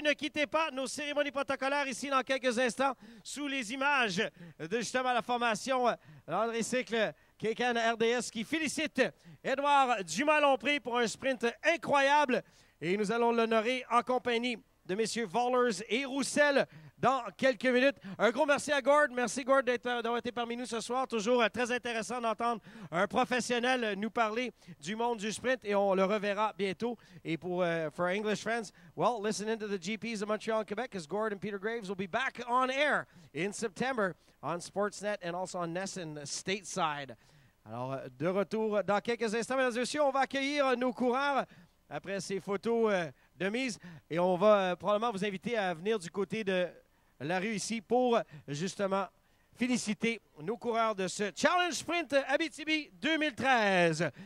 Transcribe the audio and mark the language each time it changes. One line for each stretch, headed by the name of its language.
French: Ne quittez pas nos cérémonies protocolaires ici dans quelques instants sous les images de justement la formation André Cycle, Kécan RDS qui félicite Édouard Dumas-Lompré pour un sprint incroyable. Et nous allons l'honorer en compagnie de messieurs Vollers et Roussel dans quelques minutes. Un gros merci à Gord. Merci, Gord, d'avoir été parmi nous ce soir. Toujours très intéressant d'entendre un professionnel nous parler du monde du sprint et on le reverra bientôt. Et pour
English: for English friends, well, listen into the GPs of Montreal and Quebec because Gord and Peter Graves will be back on air in September on Sportsnet and also on Nesson stateside.
French: Alors, de retour dans quelques instants, mesdames et messieurs, on va accueillir nos coureurs après ces photos de mise. Et on va probablement vous inviter à venir du côté de la rue ici pour justement féliciter nos coureurs de ce Challenge Sprint Abitibi 2013.